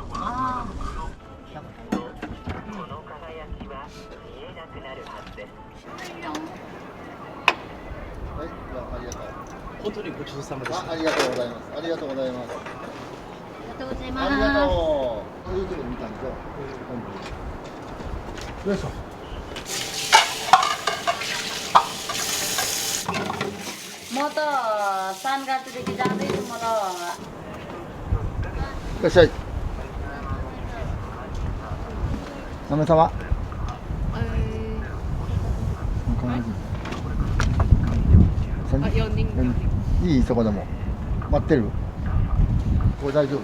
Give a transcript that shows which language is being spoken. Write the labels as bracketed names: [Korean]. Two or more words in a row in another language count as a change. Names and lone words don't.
[Japanese] この輝きは見えなくなるはずです。はい、じゃあありがとう。本当にごちそうさまでした。ありがとうございます。ありがとうございます。ありがとうございます。ありがとう。YouTube 見たんですよ。よいしょ。 [Nepali] म त सानगाछदेखि जाँदैछु म त [Japanese] いらっしゃい。何名様。 4人。いいそこでも。待ってる。これ大丈夫。